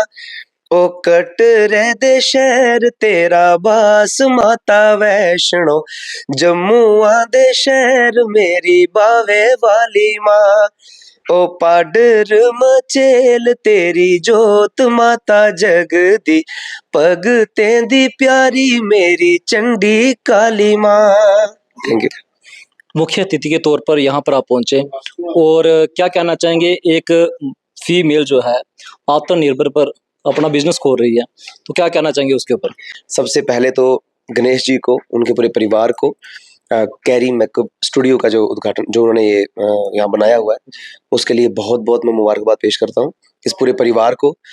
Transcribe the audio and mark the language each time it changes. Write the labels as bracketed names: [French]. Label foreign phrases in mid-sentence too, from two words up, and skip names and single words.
[Dogri] ओ कट रे दे शहर तेरा बास माता वैष्णो, जम्मुआ दे शहर मेरी बावे वाली माँ। ओ पाडर मचेल तेरी जोत माता जगदी, भगतें दी प्यारी मेरी चंडी काली माँ। [English] Thank you. [Hindi] मुख्य अतिथि के तौर पर यहाँ पर आप पहुंचे और क्या कहना चाहेंगे, एक फीमेल जो है आत्मनिर्भर पर अपना बिजनेस खोल रही है, तो क्या कहना चाहेंगे उसके ऊपर? सबसे पहले तो गणेश जी को, उनके पूरे परिवार को, कैरी मेकअप स्टूडियो का जो उद्घाटन जो उन्होंने ये यहाँ बनाया हुआ है, उसके लिए बहुत बहुत मैं मुबारकबाद पेश करता हूँ इस पूरे परिवार को।